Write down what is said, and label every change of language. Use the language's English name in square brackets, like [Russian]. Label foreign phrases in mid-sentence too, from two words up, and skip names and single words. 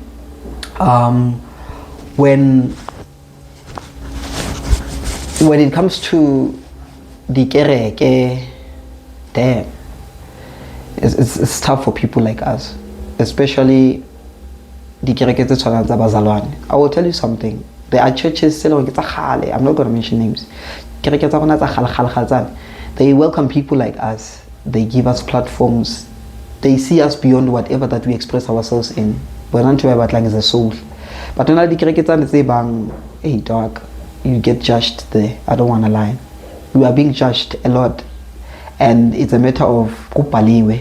[English] When it comes to the kereke, damn, it's tough for people like us, especially the [Southern Sotho] kereke tse tshwanang tsa bazalwane. [English] I will tell you something. There are churches, I'm not going to mention names. [Southern Sotho] Kereke tsa rona tsa kgale. [English] They welcome people like us. They give us platforms. They see us beyond whatever that we express ourselves in. We're not sure about like the soul. But when I say bang, hey dog, you get judged there. I don't want to lie. We are being judged a lot. And it's a matter of kupaliwe.